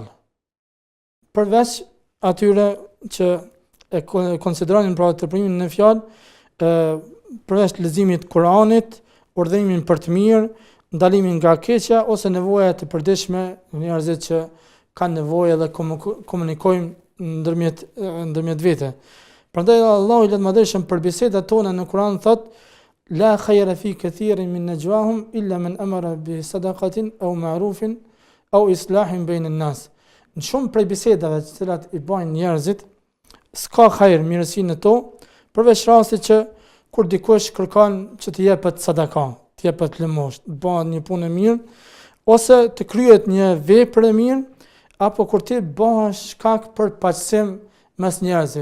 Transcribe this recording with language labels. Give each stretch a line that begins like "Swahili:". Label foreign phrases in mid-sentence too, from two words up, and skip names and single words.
Albanian: Përveç atyre që e konsideronin pra teprimin në fjalë, përveç leximit Kuranit, urdhërimin për të mirë, ndalimin nga keqja ose nevoja të përditshme në njerëzit që kanë nevojë dhe komunikojnë ndërmjet vete. Prandaj Allahu i Madhëshëm për bisedat tona në Kur'an thot:
Arabic: لا خير في كثير من نجواهم إلا من أمر بصدقة أو معروف أو إصلاح بين الناس.
Albanian: Në shumë prej bisedave të cilat i bajnë njerëzit, s'ka hajër mirësi në to, përveç rastit që kur dikush kërkon që të jepet sadaka, të jepet lëmosh, të bëhet një punë e mirë, ose të kryet një vepër e mirë, apo kur ti bëhesh shkak për paqësim mes njerëzve.